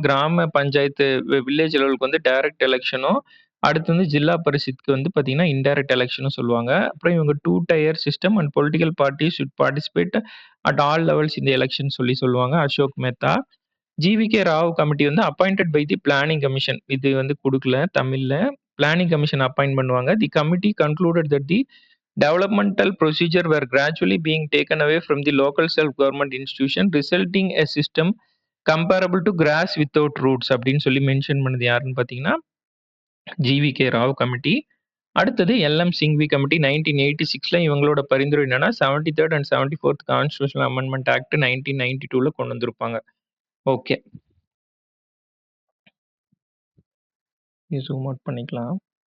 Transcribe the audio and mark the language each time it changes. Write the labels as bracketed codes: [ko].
[ta] கிராம பஞ்சாயத்து வில்லேஜ் லெவலுக்கு வந்து டைரக்ட் எலக்ஷனும், அடுத்து வந்து ஜில்லா பரிஷத்துக்கு வந்து பார்த்தீங்கன்னா, இன்டைரக்ட் எலக்ஷனும் சொல்லுவாங்க. [en] அப்புறம் இவங்க 2 tier system and political parties should participate at all levels in the election [ta] சொல்லுவாங்க. [en] Ashok Mehta. GVK Rao committee வந்து appointed by the planning commission. [ta] இது வந்து குடுக்கல தமிழ்ல. பிளானிங் கமிஷன் அப்பாயிண்ட் பண்ணுவாங்க. [en] the committee concluded that the developmental procedure were gradually being taken away from the local self-government institution, resulting a system comparable to grass without roots [ta] அப்படின்னு சொல்லி mention பண்ணது யாருன்னு பார்த்தீங்கன்னா ஜிவிகே ராவ் கமிட்டி. அடுத்தது எல்எம் சிங்வி கமிட்டி 1986ல இவங்களோட பரிந்துரை என்னன்னா 73rd and 74th constitutional amendment act 1992ல கொண்டு வந்திருப்பாங்க. ஓகே, ஜூம் அவுட் பண்ணிக்கலாம்.